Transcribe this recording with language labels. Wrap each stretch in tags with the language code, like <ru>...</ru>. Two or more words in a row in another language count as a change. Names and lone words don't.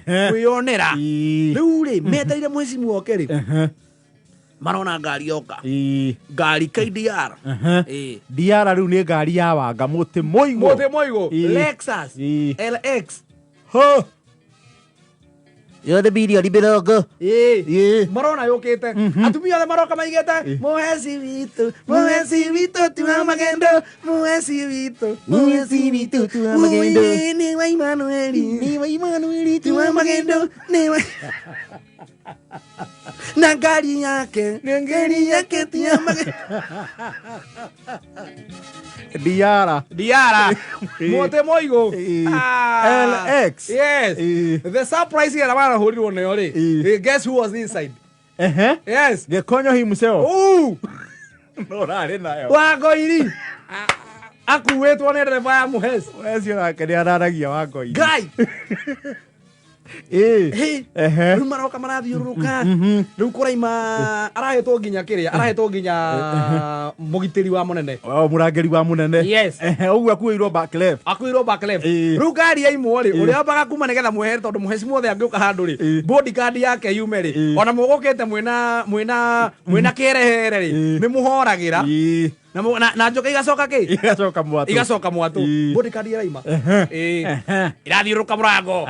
<ki>kwĩyonera rĩu rĩ metereire Mheshimiwa oke rĩ marona ngari yoka ngari KDR. DR rĩu nĩ ngari ya Wanga mũtĩ mũigũ Lexus LX yothe bilioni mĩrongo. Marona yũkĩte atumia othe maroka maigĩte Mwezi witũ tuwa magendo Mwezi witũ tuwa magendo nĩ wa Emmanuel tuwa magendo nĩ wa na ngari yake tuwa magendo Diara mũtĩ mũigũ LX.</ki> <en>Yes. The surprise here</en> <ki>amara hũrirwo nĩyo rĩ</ki> <en>guess who was inside. Yes, Gĩkonyo himself.</en> <ki>No rarĩ nayo Wangoiri akuĩtwo nĩ ndereba ya Mwezi nake nĩ araragia Wangoiri guy. Rĩu maroka marathiũrũrũka rĩu kũraima arahetwo nginya kĩrĩa arahetwo nginya mũgitĩri wa mũnene mũrangĩri wa mũnene. Yes. Ũguo akuĩirwo</ki> <en>back left</en> <ki>rĩu ngari yaimwo rĩ ũrĩa ambaga kuma nĩgetha mwehere tondũ Mheshimiwa othe angĩũka handũ rĩ bodyguard yake yume rĩ ona mũgũkĩte mwĩna kĩrehere rĩ nĩ mũhoragĩra na njoka igacoka mwatũ bodyguard iraima irathiũrũrũka mũrango</ki>